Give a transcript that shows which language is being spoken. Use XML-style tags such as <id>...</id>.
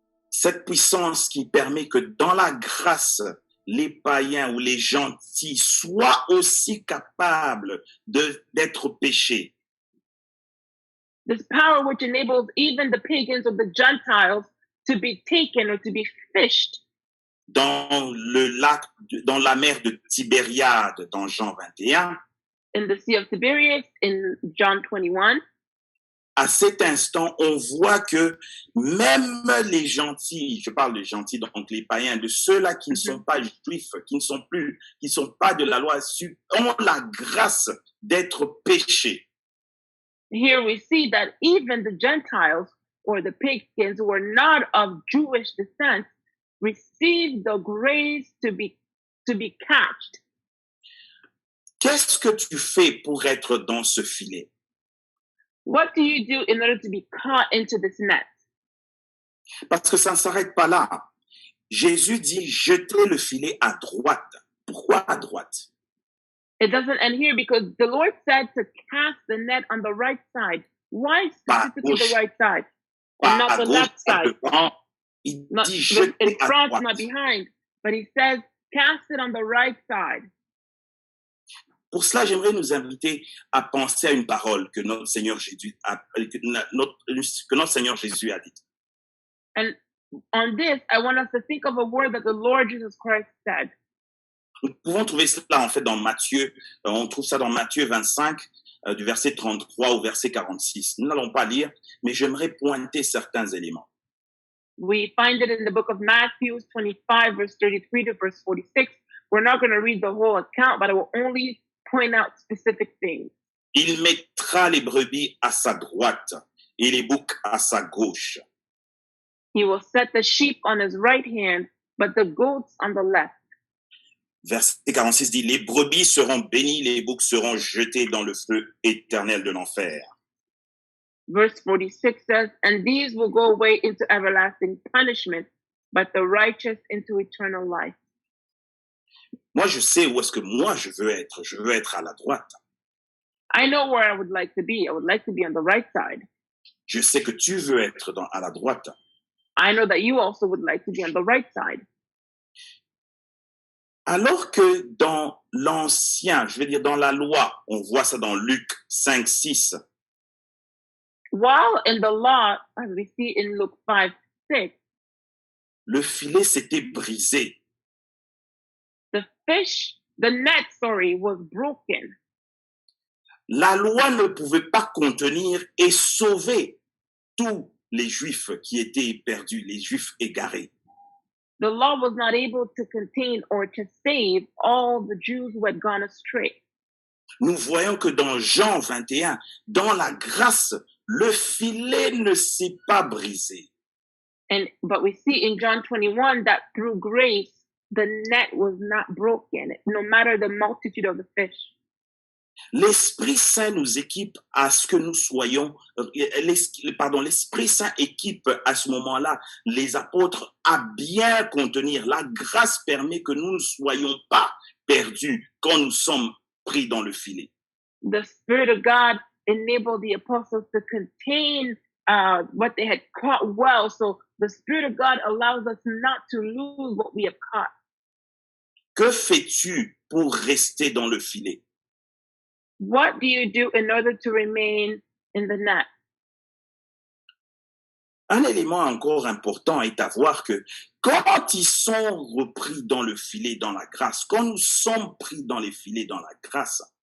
<fr>Cette puissance qui permet que dans la grâce, les païens ou les gentils soient aussi capables d'être péchés.</fr> <en>This power which enables even the pagans or the Gentiles to be taken or to be fished.</en> <fr>Dans le lac, dans la mer de Tibériade, dans Jean 21.</fr> <en>In the Sea of Tiberias, in John 21.</en> <fr>À cet instant, on voit que même les gentils, je parle des gentils, donc les païens, de ceux-là qui ne sont pas juifs, qui ne sont pas de la loi, ont la grâce d'être péchés.</fr> <en>Here we see that even the Gentiles or the pagans who are not of Jewish descent receive the grace to be catched.</en> <fr>Qu'est-ce que tu fais pour être dans ce filet?</fr> <en>What do you do in order to be caught into this net?</en> <fr>Parce que ça ne s'arrête pas là. Jésus dit, jetez le filet à droite. Pourquoi à droite?</fr> <en>It doesn't end here because the Lord said to cast the net on the right side. Why specifically the right side? And not the left side.</en> <fr>Il</fr> <en>not,</en> <fr>dit jetez</fr> <en>in front,</en> <fr>à droite.</fr> <en>not behind. But he says, cast it on the right side.</en> <fr>Pour cela, j'aimerais nous inviter à penser à une parole que notre Seigneur Jésus a dite.</fr> <en>And on this, I want us to think of a word that the Lord Jesus Christ said.</en> <fr>Nous pouvons trouver cela en fait dans Matthieu, on trouve ça dans Matthieu 25, du verset 33 au verset 46. Nous n'allons pas lire, mais j'aimerais pointer certains éléments.</fr> <en>We find it in the book of Matthew 25, verse 33 to verse 46. We're not going to read the whole account, but I will only point out specific things.</en> <fr>Il mettra les brebis à sa droite et les boucs à sa gauche.</fr> <en>He will set the sheep on his right hand, but the goats on the left.</en> <fr>Verset 46 dit, les brebis seront bénies, les boucs seront jetés dans le feu éternel de l'enfer.</fr> <en>Verse 46 says, and these will go away into everlasting punishment, but the righteous into eternal life.</en> <fr>Moi, je sais où est-ce que moi je veux être. Je veux être à la droite.</fr> <en>I know where I would like to be. I would like to be on the right side.</en> <fr>Je sais que tu veux être à la droite.</fr> <en>I know that you also would like to be on the right side.</en> <fr>Alors que dans l'ancien, je vais dire dans la loi, on voit ça dans Luc 5, 6.</fr> <en>While in the law, as we see in Luke 5, 6,</en> <fr>le filet s'était brisé.</fr> <en>The net, was broken.</en> <fr>La loi ne pouvait pas contenir et sauver tous les Juifs qui étaient perdus, les Juifs égarés.</fr> <en>The law was not able to contain or to save all the Jews who had gone astray.</en> <fr>Nous voyons que dans Jean 21, dans la grâce, le filet ne s'est pas brisé.</fr> <en>But we see in John 21 that through grace, the net was not broken, no matter the multitude of the fish.</en> <fr>L'Esprit Saint nous équipe à ce que nous soyons, l'Esprit Saint équipe à ce moment-là les apôtres à bien contenir. La grâce permet que nous ne soyons pas perdus quand nous sommes pris dans le filet.</fr> <en>The Spirit of God enabled the apostles to contain what they had caught well. So the Spirit of God allows us not to lose what we have caught.</en> <fr>Que fais-tu pour rester dans le filet?</fr> <en>What do you do in order to remain in the net?</en> <fr>Un élément encore important est à voir que quand ils sont repris dans le filet, dans la grâce, quand nous sommes pris dans les filets, dans la grâce,</fr>